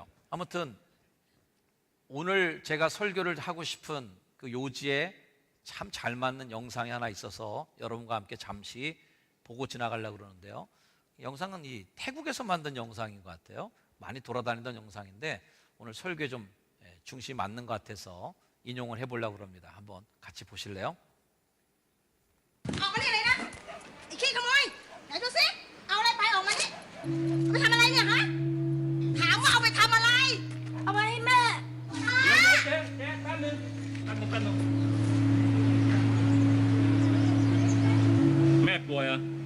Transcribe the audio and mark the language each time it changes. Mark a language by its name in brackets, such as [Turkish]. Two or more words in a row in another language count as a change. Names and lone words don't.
[Korean] 아무튼 오늘 제가 설교를 하고 싶은 그 요지에 참 잘 맞는 영상이 하나 있어서 여러분과 함께 잠시 보고 지나가려고 그러는데요. 영상은 이 태국에서 만든 영상인 것 같아요. 많이 돌아다니던 영상인데 오늘 설교에 좀 중심이 맞는 것 같아서 인용을 해보려고 합니다. 한번 같이 보실래요? [Thai] ออกมานี่เลยนะไอ้ขี้ขโมยไหนดูสิเอาอะไรไปออกมานี่เอาไปทำอะไรเนี่ยฮะถามว่าเอาไปทำอะไรเอาไปให้แม่ฮะ เจ๊แป๊บนึงแม่ป่วยเหรอ